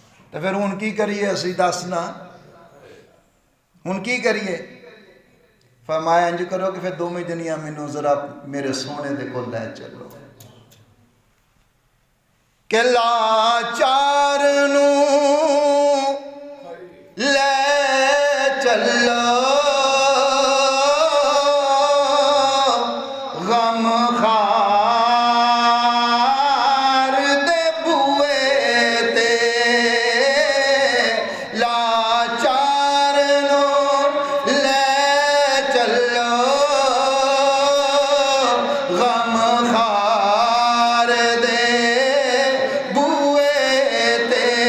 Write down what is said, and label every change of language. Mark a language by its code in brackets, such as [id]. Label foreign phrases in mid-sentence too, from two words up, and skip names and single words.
[pa] تو پھر ہن کی کریے اسی دسنا ہن کی کریے فرمایا انج کرو کہ پھر دوویں جنیاں مینوں ذرا میرے سونے دے کول لے چلو کہ لاچار نو لے چلو غم خار دے بوئے تے لاچار نو لے چلو غم خار دے بوئے تے